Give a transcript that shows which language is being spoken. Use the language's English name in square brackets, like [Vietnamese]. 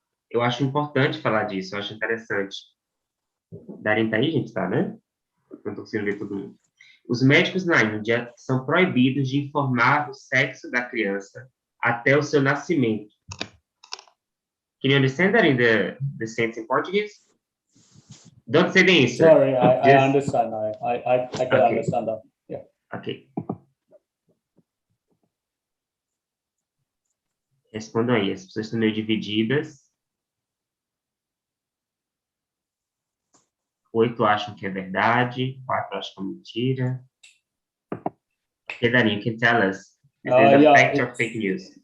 [Portuguese] Eu acho importante falar disso, eu acho interessante. Darim tá aí, gente? Tá, né? Não tô conseguindo ver todo mundo. Os médicos na Índia são proibidos de informar o sexo da criança até o seu nascimento. [English] Can you understand that in the sentence in Portuguese? Don't say the answer. Sorry, I understand. I can understand that. Yeah. Okay. [Portuguese] Respondam aí, as pessoas estão meio divididas. 8 acham que é verdade, 4 acham que é mentira. [English] Okay, Dani, you can tell us. Is this a fact or fake news?